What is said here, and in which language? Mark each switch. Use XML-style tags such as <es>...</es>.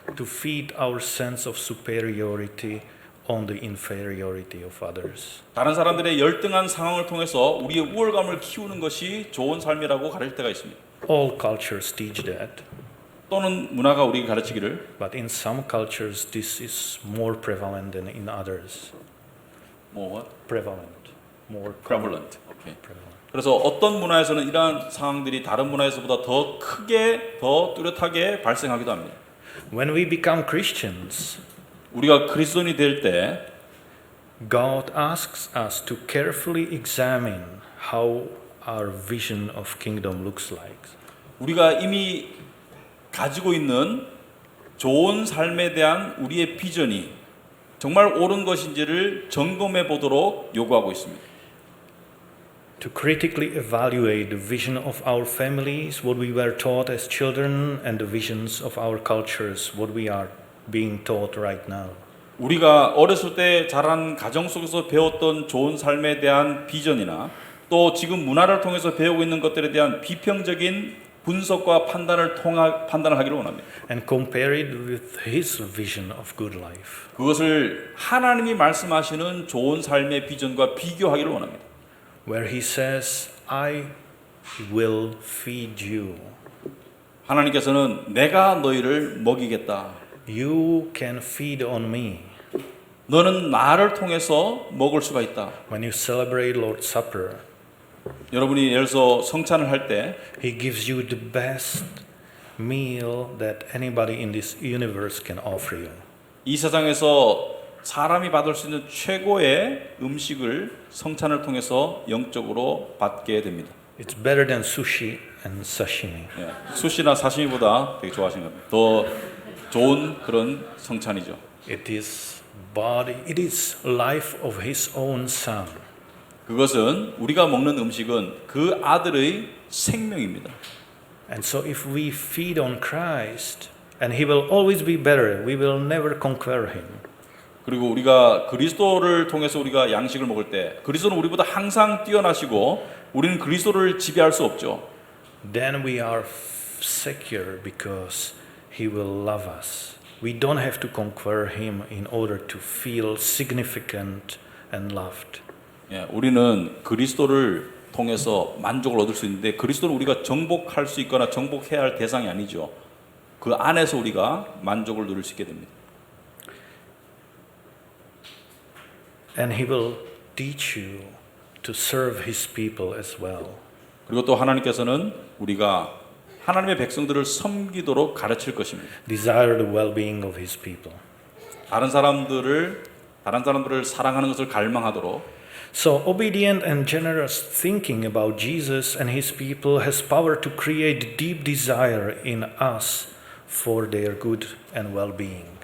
<en>To feed our sense of superiority on the inferiority of others.</en> <ko>다른 사람들의 열등한 상황을 통해서 우리의 우월감을 키우는 것이 좋은 삶이라고 가르칠 때가 있습니다.</ko> <en>All cultures teach that,</en> <ko>또는 문화가 우리에게 가르치기를</ko> <en>but in some cultures this is more prevalent than in others. what? Prevalent, more prevalent. 오케이. prevalent.</en> <ko>그래서 어떤 문화에서는 이러한 상황들이 다른 문화에서보다 더 크게, 더 뚜렷하게 발생하기도 합니다.</ko> <en>When we become Christians,</en> <ko>우리가 그리스도인이 될 때</ko> <en>God asks us to carefully examine how our vision of kingdom looks like.</en> <ko>우리가 이미 가지고 있는 좋은 삶에 대한 우리의 비전이 정말 옳은 것인지를 점검해 보도록 요구하고 있습니다.</ko> <en>To critically evaluate the vision of our families, what we were taught as children, and the visions of our cultures, what we are being taught right now.</en> <ko>우리가 어렸을 때 자란 가정 속에서 배웠던 좋은 삶에 대한 비전이나 또 지금 문화를 통해서 배우고 있는 것들에 대한 비평적인 분석과 판단을 하기를 원합니다.</ko> <en>and compare it with His vision of good life.</en> <ko>그것을 하나님이 말씀하시는 좋은 삶의 비전과 비교하기를 원합니다.</ko> <en>Where He says, I will feed you.</en> <ko>하나님께서는 내가 너희를 먹이겠다.</ko> <en>You can feed on me.</en> <ko>너는 나를 통해서 먹을 수가 있다.</ko> <en>When you celebrate Lord's Supper,</en> <ko>여러분이 예를 들어서 성찬을 할 때</ko> <en>He gives you the best meal that anybody in this universe can offer you.</en> <ko>이 세상에서 사람이 받을 수 있는 최고의 음식을 성찬을 통해서 영적으로 받게 됩니다.</ko> <en>It's better than sushi and sashimi.</en> <ko>예, 수시나 사시미보다 되게 좋아하시는 겁니다. 더 좋은 그런 성찬이죠.</ko> <en>It is body, it is life of His own Son.</en> <ko>그것은 우리가 먹는 음식은 그 아들의 생명입니다.</ko> <en>And so if we feed on Christ, and He will always be better, we will never conquer Him.</en> <ko>그리고 우리가 그리스도를 통해서 우리가 양식을 먹을 때 그리스도는 우리보다 항상 뛰어나시고 우리는 그리스도를 지배할 수 없죠.</ko> <en>Then we are secure because He will love us. We don't have to conquer Him in order to feel significant and loved.</en> <ko>예, 우리는 그리스도를 통해서 만족을 얻을 수 있는데 그리스도는 우리가 정복할 수 있거나 정복해야 할 대상이 아니죠. 그 안에서 우리가 만족을 누릴 수 있게 됩니다.</ko> <en>And He will teach you to serve His people as well.</en> <ko>그리고 또 하나님께서는 우리가 하나님의 백성들을 섬기도록 가르칠 것입니다.</ko> <en>Desire the well-being of His people.</en> <ko>다른 사람들을 사랑하는 것을 갈망하도록.</ko> <en>So obedient and generous thinking about Jesus and His people has power to create deep desire in us for their good and well-being.</en>